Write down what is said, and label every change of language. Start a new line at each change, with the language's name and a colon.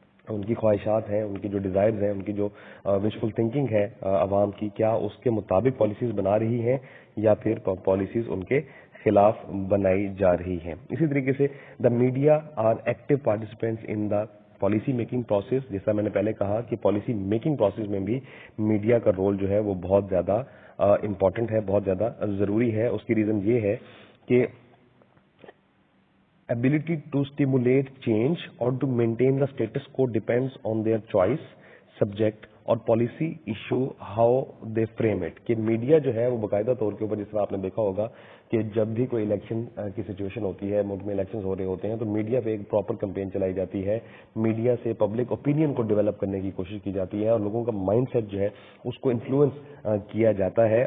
Urdu: ان کی خواہشات ہیں, ان کی جو ڈیزائرز ہیں, ان کی جو وشفل تھنکنگ ہے عوام کی, کیا اس کے مطابق پالیسیز بنا رہی ہیں یا پھر پالیسیز ان کے خلاف بنائی جا رہی ہیں.
English: اسی طریقے سے the media are active participants in the policy making process.
Urdu: جیسا میں نے پہلے کہا کہ پالیسی میکنگ پروسیس میں بھی میڈیا کا رول جو ہے وہ بہت زیادہ امپورٹنٹ ہے, بہت زیادہ ضروری ہے. اس کی ریزن یہ ہے کہ
English: ability to stimulate change or to maintain the status quo depends on their choice, subject اور policy issue how they frame it.
Urdu: کہ میڈیا جو ہے وہ باقاعدہ طور کے اوپر, جس طرح آپ نے دیکھا ہوگا کہ جب بھی کوئی الیکشن کی سچویشن ہوتی ہے, ملک میں الیکشن ہو رہے ہوتے ہیں, تو میڈیا پہ ایک پراپر کمپین چلائی جاتی ہے. میڈیا سے پبلک اوپینین کو ڈیولپ کرنے کی کوشش کی جاتی ہے اور لوگوں کا مائنڈ سیٹ جو ہے اس کو انفلوئنس کیا جاتا ہے.